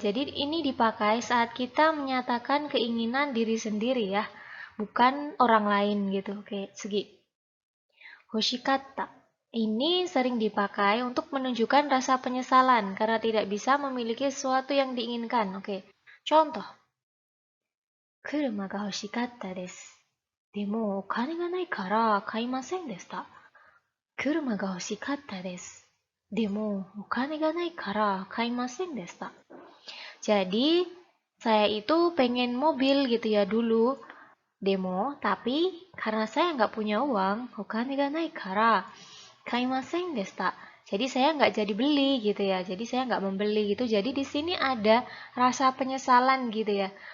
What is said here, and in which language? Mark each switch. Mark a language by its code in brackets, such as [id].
[id] Jadi, ini dipakai saat kita menyatakan keinginan diri sendiri ya. Bukan orang lain gitu. Oke, segi. Hoshikatta. Ini sering dipakai untuk menunjukkan rasa penyesalan karena tidak bisa memiliki sesuatu yang diinginkan. Oke, contoh. [ja] Kuruma ga hoshikatta desu. でも、お金がないから買いませんでした。車が欲しかったです。でも、お金がないから買いませんでした。 [id] Jadi, saya itu pengen mobil gitu ya dulu. Demo, tapi karena saya nggak punya uang, [ja] okane ga nai kara kaimasen deshita. [id] Jadi saya nggak jadi beli gitu ya. Jadi saya nggak membeli gitu. Jadi di sini ada rasa penyesalan gitu ya.